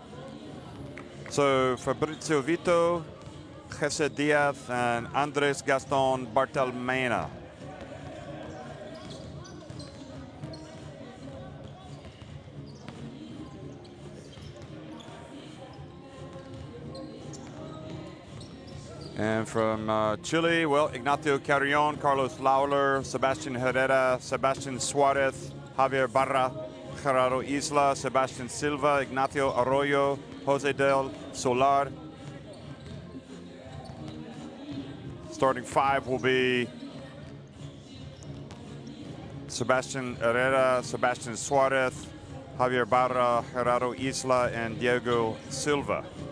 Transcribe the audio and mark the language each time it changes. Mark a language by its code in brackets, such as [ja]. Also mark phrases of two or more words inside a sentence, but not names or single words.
[en] So Fabrizio Vito, Jesse Diaz, and Andres Gaston Bartelmena. And from Chile, well, Ignacio Carrion, Carlos Lauler, Sebastian Herrera, Sebastian Suarez, Javier Barra, Gerardo Isla, Sebastian Silva, Ignacio Arroyo, Jose del Solar. Starting five will be Sebastian Herrera, Sebastian Suarez, Javier Barra, Gerardo Isla, and Diego Silva.